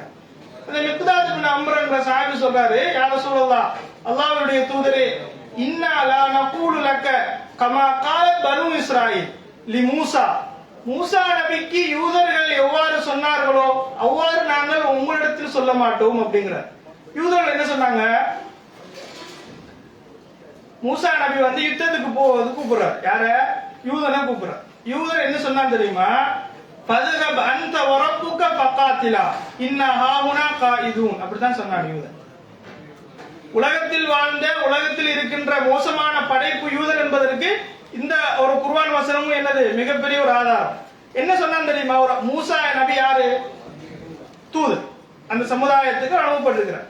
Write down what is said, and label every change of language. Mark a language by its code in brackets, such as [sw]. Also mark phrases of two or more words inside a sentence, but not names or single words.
[ta] அந்த மிக்தாத் இப்னு அம்ர் என்ற சஹாபி சொல்றாரு, [ar] يا رسول الله, [ta] அல்லாஹ்வுடைய தூதரே, [ar] إنا لا نقول لك كما قالت بنو إسرائيل لموسى, [ta] மூசா நபிக்கு யூதர்கள் எவ்வாறு சொன்னார்களோ அவ்வாறு நாங்கள் உங்களிடத்தில் சொல்ல மாட்டோம் அப்படிங்கிறார். யூதர்கள் என்ன சொன்னாங்க, மூசா நபி வந்து யுத்தத்துக்கு போவது கூப்பிடுறார், யார, யூதனை கூப்பிடுறார். யூதர் என்ன சொன்னார் தெரியுமா, [ar] ஃபذهب انت وربك فقاتلا ان هاهنا قائدون, [ta] அப்படிதான் சொன்னார் யூதர். உலகத்தில் வாழ்ந்த உலகத்தில் இருக்கின்ற மோசமான படைப்பு யூதர் என்பதற்கு இந்த ஒரு குர்ஆன் வசனமும் என்னது மிகப்பெரிய ஒரு ஆதாரம். என்ன சொன்னான் தெரியுமா, ஒரு மூசா நபி யாரு, தூதர், அந்த சமுதாயத்துக்கு அனுப்பப்பட்டிருக்கிறார்.